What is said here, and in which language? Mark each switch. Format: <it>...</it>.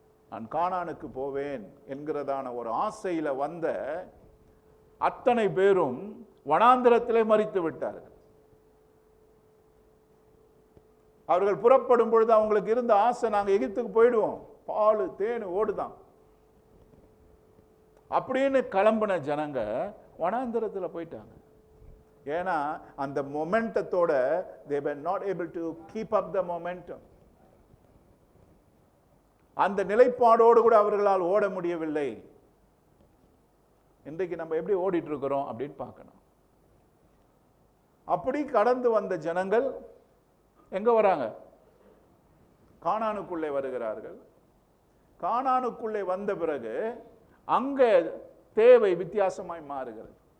<ta>நான் கானானுக்கு போவேன் என்கிறதான ஒரு ஆசையில வந்த அத்தனை பேரும் வனாந்திரத்திலே மரித்து விட்டார்கள். அவர்கள் புறப்படும் பொழுது அவங்களுக்கு இருந்த ஆசை, நாங்க எகிப்துக்கு போயிடுவோம், பால் தேனு ஓடுதான் அப்படின்னு கிளம்பின ஜனங்க வனாந்திரத்தில் போயிட்டாங்க. ஏன்னா அந்த மொமெண்டத்தோட</ta> <en>they were not able to keep up the momentum.</en> <ta>அந்த நிலைப்பாடோடு கூட அவர்களால் ஓட முடியவில்லை. இன்றைக்கு நம்ம எப்படி ஓடிட்டு இருக்கிறோம் அப்படின்னு பார்க்கணும். அப்படி கடந்து வந்த ஜனங்கள் எங்க வராங்க? கானானுக்குள்ளே வருகிறார்கள். கானானுக்குள்ளே வந்த பிறகு அங்க தேவை வித்தியாசமாய் மாறுகிறது.</ta>